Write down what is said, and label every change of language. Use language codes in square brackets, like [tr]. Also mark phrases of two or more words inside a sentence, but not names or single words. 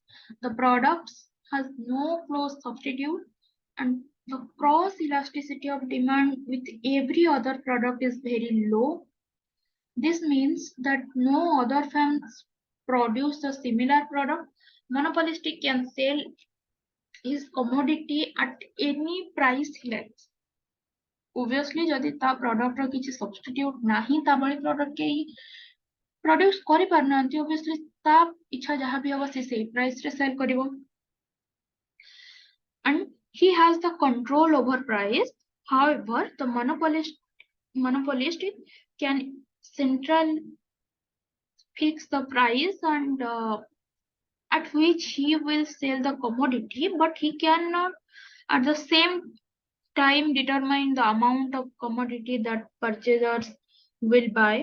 [en] The product has no close substitute, and the cross elasticity of demand with every other product is very low. This means that no other firms produce a similar product. Monopolistic can sell his commodity at any price he likes. Obviously, [or] ଯଦି ତା ପ୍ରଡକ୍ଟର କିଛି ସବଷ୍ଟିଟ୍ୟୁଟ ନାହିଁ, ତା ଭଳି ପ୍ରଡକ୍ଟ କେହି ପ୍ରଡ୍ୟୁସ କରିପାରୁନାହାନ୍ତି, obviously ତା ଇଚ୍ଛା ଯାହା ବି ହବ ସେ ସେଇ ପ୍ରାଇସରେ ସେଲ୍ କରିବ. [en] And he has the control over price. However, the monopolist can central fix the price and at which he will sell the commodity, but he cannot at the same time determine the amount of commodity that purchasers will buy.